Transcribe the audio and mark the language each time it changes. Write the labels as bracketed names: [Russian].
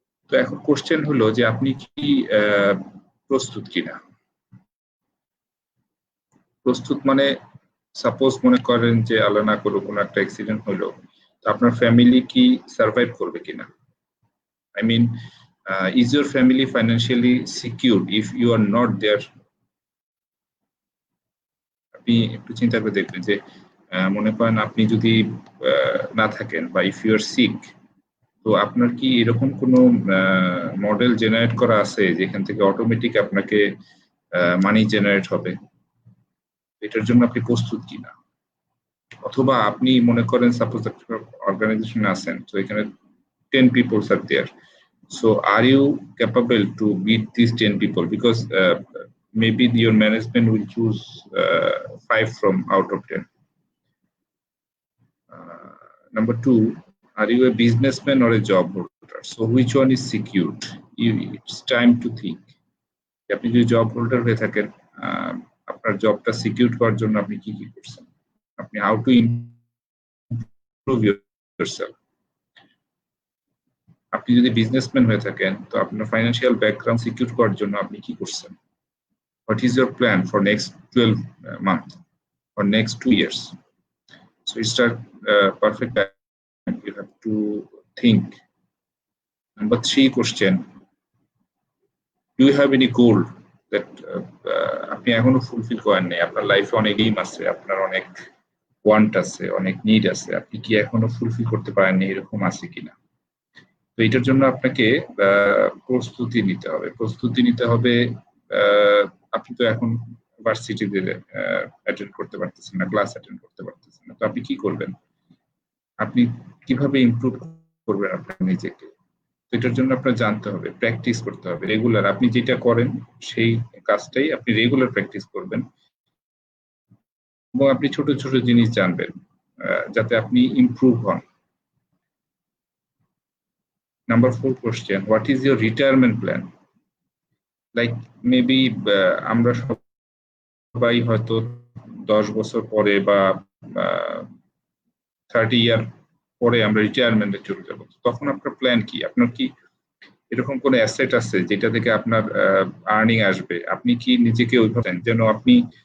[Bangla] তো এখন কোশ্চেন হলো যে আপনি কি প্রস্তুত কিনা। প্রস্তুত মানে সাপোজ মনে করেন যে আল্লাহ না করুক কোনো একটা অ্যাক্সিডেন্ট হলো, তো আপনার ফ্যামিলি কি সার্ভাইভ করবে কিনা? [English] I mean, is your family financially secure if you are not there? [Bangla] আপনি একটু চিন্তা করে দেখবেন যে মনে করেন আপনি যদি না থাকেন বা [English] if you are sick, [Bangla] তো আপনার কি এরকম কোনো মডেল জেনারেট করা আছে যেখান থেকে অটোমেটিক আপনাকে মানি জেনারেট হবে? এটার জন্য আপনি প্রস্তুত কিনা? অথবা আপনি মনে করেন সাপোজ একটা অর্গানাইজেশনে আছেন, তো এখানে [English] 10 people are there. So are you capable to beat these 10 people? Because maybe your management will choose 5 from out of 10. Number 2, are you a businessman or a job holder? So which one is secured? It's time to think. [Bangla] আপনি যদি job holder হয়ে থাকেন, আপনার জবটা secure করার জন্য আপনি কি কি করছেন? [English] আপনি how to improve yourself. [Bangla] আপনি যদি বিজনেসম্যান হয়ে থাকেন, তো আপনার ফাইন্যান্সিয়াল ব্যাকগ্রাউন্ড সিকিউর করার জন্য আপনি কি করছেন? [English] What is your plan for next 12 months or next 2 years? So it's a perfect time. You have to think. Number 3 question: do you have any goal that [Bangla] আপনি এখনো ফুলফিল করেন নাই? আপনার লাইফে অনেক এইম আছে, আপনার অনেক ওয়ান্ট আছে, অনেক নিড আছে, আপনি কি এখনো ফুলফিল করতে পারেননি, এরকম আছে কিনা? তো এটার জন্য আপনাকে প্রস্তুতি নিতে হবে। প্রস্তুতি নিতে হবে, আপনি তো এখন ভার্সিটিতে অ্যাটেন্ড করতে পারতেছেন না, ক্লাস অ্যাটেন্ড করতে পারতেছেন না, তো আপনি কি করবেন? আপনি কিভাবে ইমপ্রুভ করবেন আপনার নিজেকে? এটার জন্য আপনার জানতে হবে, প্র্যাকটিস করতে হবে রেগুলার। আপনি যেটা করেন সেই কাজটাই আপনি রেগুলার প্র্যাকটিস করবেন, এবং আপনি ছোট ছোট জিনিস জানবেন যাতে আপনি ইমপ্রুভ হন। [English] Number 4 question: what is your retirement plan? Like maybe [Bangla] আমরা সবাই হয়তো 10 বছর পরে বা 30 ইয়ার পরে আমরা রিটায়ারমেন্টে চলে যাব। তখন আপনার প্ল্যান কি? আপনার কি এরকম কোনো অ্যাসেট আছে যেটা থেকে আপনার আর্নিং আসবে? আপনি কি নিজেকে ওইভাবে যেন আপনি